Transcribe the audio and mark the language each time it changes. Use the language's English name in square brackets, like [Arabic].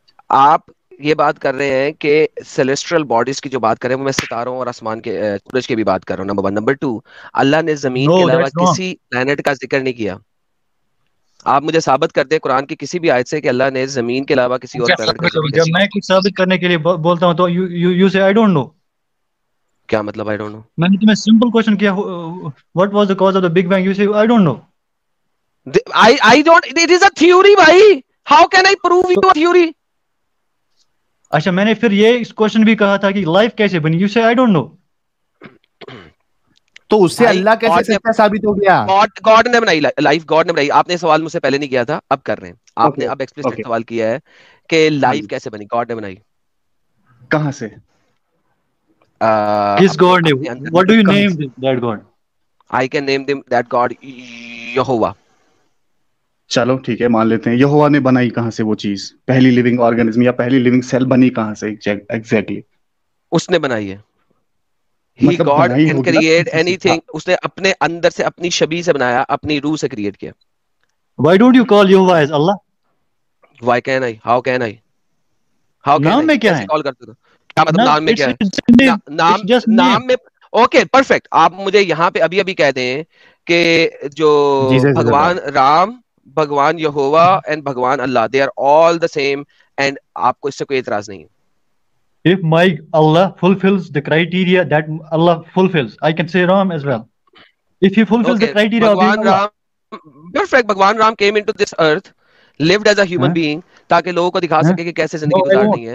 [Urdu] آپ یہ بات کر رہے ہیں کہ سیلیسٹرل باڈیز کی جو بات کر رہے ہیں وہ میں ستاروں اور آسمان کے سورج کی بھی بات کر رہا ہوں. نمبر 1. نمبر 2, اللہ نے زمین کے علاوہ کسی پلانٹ کا ذکر نہیں کیا. آپ مجھے ثابت کر دیں قرآن کی کسی بھی آیت سے کہ اللہ نے زمین کے علاوہ کسی اور پلانٹ کا ذکر کیا. جب میں کچھ ثابت کرنے کے لیے بولتا ہوں تو [English] You say I don't know. [Urdu] کیا مطلب آئی ڈونٹ نو؟ میں نے تمہیں سمپل کوشچن کیا, [English] what was the cause of the big bang, you say I don't know. I don't, it is a theory bhai, how can I prove you a theory? [Urdu] اچھا, میں نے پھر یہ question بھی کہا تھا کہ لائف کیسے بنی, [English] you say I don't know. [Urdu] تو اس سے اللہ کیسے سچا ثابت ہو گیا؟ گاڈ نے بنائی لائف, گاڈ نے بنائی. آپ نے سوال مجھ سے پہلے نہیں کیا تھا, اب کر رہے ہیں. آپ نے اب ایکسپلسٹ سوال کیا ہے کہ لائف کیسے بنی, گاڈ نے بنائی. کہاں سے؟ کس گاڈ نے؟ [English] what do you name that God? I can name them that God, Yahweh. [Urdu] چلو ٹھیک ہے, مان لیتے ہیں. یہوہ نے بنائی کہاں سے وہ چیز, پہلی لیونگ آرگنزم یا پہلی لیونگ سیل بنی کہاں سے ایگزیکٹلی؟ اس نے بنائی ہے. [English] He God can create anything. [Urdu] اس نے اپنے اندر سے اپنی شبیہ سے بنایا, اپنی روح سے کریٹ کیا. [English] Why don't you call Yehovah as Allah? Why can I? How can I? How can [Urdu] نام [English] I? [Urdu] میں کیا ہے؟ کال کرتے ہو کیا مطلب نام میں کیا ہے؟ نام میں اوکے پرفیکٹ. آپ مجھے یہاں پہ ابھی کہہ دیں کہ جو بھگوان رام, بھگوان یہوہ اینڈ بھگوان اللہ, [English] they are all the same, [Urdu] and آپ کو اس سے کوئی اعتراض نہیں ہے. [English] If my Allah fulfills the criteria that Allah fulfills, I can say Ram as well. If he fulfills the criteria of being Allah. Perfect. Bhagwan Ram came into this earth, lived as a human being, [Urdu] تاکہ لوگوں کو دکھا سکے کہ کیسے زندگی گزارنی ہے.